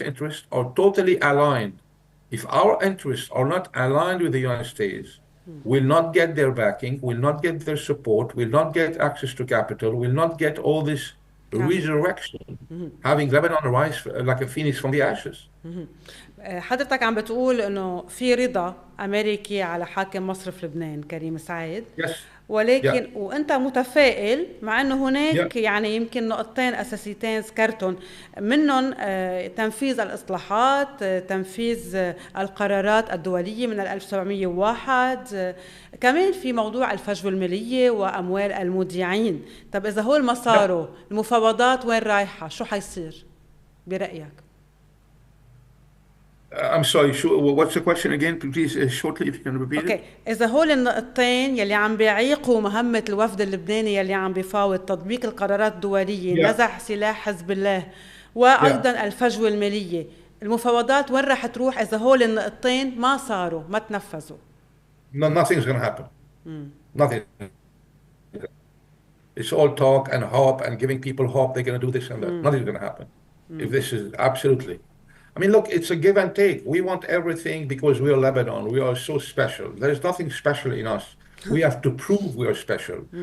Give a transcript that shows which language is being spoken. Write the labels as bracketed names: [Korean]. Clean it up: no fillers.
[English] interests, are totally aligned. If our interests are not aligned with the United States, will not get their backing, will not get their support, will not get access to capital, will not get all this resurrection, having Lebanon rise like a phoenix from the ashes. [Arabic] حضرتك عم بتقول انه في رضا امريكي على حاكم مصرف لبنان كريم سعيد. [English] Yes. [Arabic] ولكن وانت متفائل مع انه هناك [English] Yeah. [Arabic] يعني يمكن نقطتين اساسيتين ذكرتهم منهم تنفيذ الاصلاحات، تنفيذ القرارات الدولية من 1701، كمان في موضوع الفجوة المالية واموال المودعين. طب اذا هو ما صاروا المفاوضات وين رايحة؟ شو حيصير برأيك؟ [English] I'm sorry, what's the question again? Please, shortly, if you can repeat it. [Arabic] إذا هول النقطتين يلي عم بيعيقوا مهمة الوفد اللبناني يلي عم بيفاوض تطبيق القرارات الدولية، نزع سلاح حزب الله، وأيضا الفجوة المالية، المفاوضات وين رح تروح إذا هول النقطتين ما صاروا، ما تنفذوا؟ [English] No, nothing's going to happen. Nothing. It's all talk and hope and giving people hope they're going to do this and that. Nothing's going to happen. If this is absolutely. I mean, look, it's a give and take. We want everything because we are Lebanon. We are so special. There's nothing special in us. We have to prove we are special.